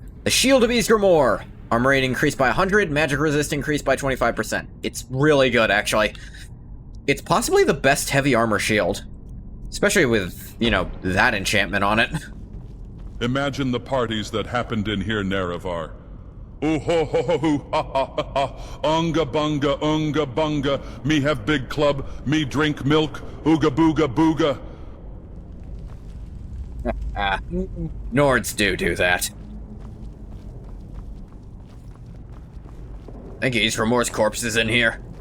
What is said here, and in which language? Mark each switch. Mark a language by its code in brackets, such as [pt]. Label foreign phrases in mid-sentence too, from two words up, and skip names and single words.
[en] The Shield of Ysgramor. Armor rate increased by 100, magic resist increased by 25%. It's really good, actually. It's possibly the best heavy armor shield. Especially with, you know, that enchantment on it. Imagine the parties that happened in here, Nerevar. Ooh ho ho ho ho ha ha ha ha. Unga bunga, me have big club, me drink milk, ooga booga booga. Nords do that. I think Ysgramor's corpse is in here.